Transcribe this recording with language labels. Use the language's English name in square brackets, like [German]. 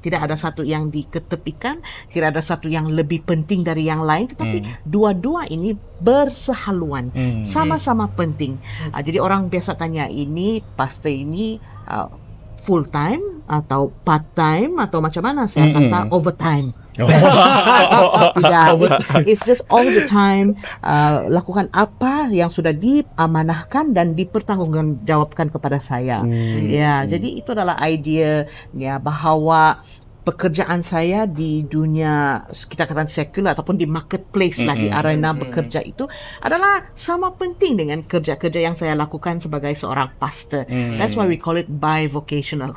[Malay] Tidak ada satu yang diketepikan, tidak ada satu yang lebih penting dari yang lain, tetapi dua-dua ini bersehaluan, sama-sama penting. Jadi orang biasa tanya, ini pastor ini full time atau part time atau macam mana? Saya kata overtime. Tidak, [English] it's just all the time. [Malay] Lakukan apa yang sudah diamanahkan dan dipertanggungjawabkan kepada saya. Ya, jadi itu adalah idea ya bahwa pekerjaan saya di dunia kita katakan sekular ataupun di marketplace lah, di arena bekerja itu adalah sama penting dengan kerja-kerja yang saya lakukan sebagai seorang pastor. [English] That's why we call it bivocational.